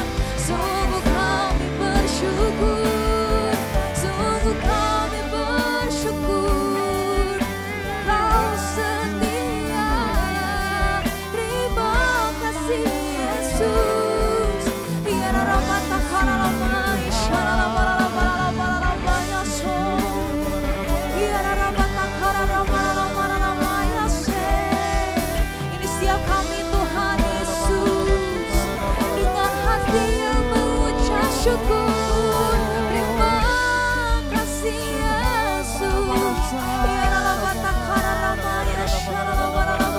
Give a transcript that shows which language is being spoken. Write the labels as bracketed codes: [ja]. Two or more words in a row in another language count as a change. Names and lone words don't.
[id] Sungguh kami bersyukur, sungguh kami bersyukur. Kau setia, terima kasih Yesus. Ya Rama takara Rama, Ishara Rama Rama Rama Rama Yaso. Ya Rama takara Rama Rama Rama Yase. Ini setiap kami Tuhan Yesus, dengan hati yang mengucap syukur. Terima kasih Yesus. Ya Rama takara Rama Yashara Rama Rama.